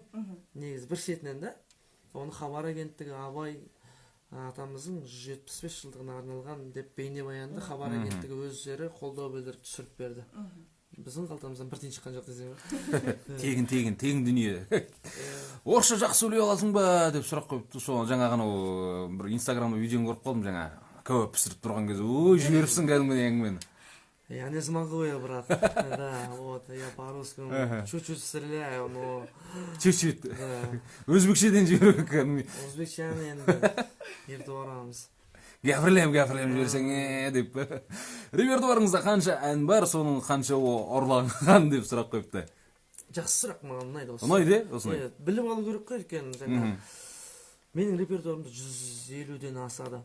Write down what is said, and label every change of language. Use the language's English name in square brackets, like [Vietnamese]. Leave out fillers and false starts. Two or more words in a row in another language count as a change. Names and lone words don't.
[Kazakh] Негізі бір шетінен да, оны Хабар агенттігі Абай атамыздың 175 жылдығына арналған деп бейнебаянды Хабар агенттігі өздері қолдау білдіріп түсіріп берді. Біздің қалтамыздан бір тиын шыққан жоқ десең ба? Тегін дүние. Орысша жақсы сөйлей аласың ба деп сұрақ қойыпты. Сол жаңа ғана бір Инстаграмда видеоны көріп қалдым, жаңа кәуап пісіріп тұрған кезде, ой, жіберіпсің кәдімгідей әңгімені. [Russian] Я не смогу, я, брат. Да, вот, я по-русски чуть-чуть стреляю, но... Чуть-чуть. [Kazakh] Өзбекшеден жіберу кәдімгі. Өзбекшені енді ертіп барамыз. Гәпірлем жіберсең деп. Репертуарыңызда қанша ән бар, соның қанша ұрланған деп сұрақ қойыпты. Жақсы сұрақ, маған ұнайды осы. Ұнайды, осындай. Біліп алу керек қой екен. Менің репертуарымда 150-ден асады.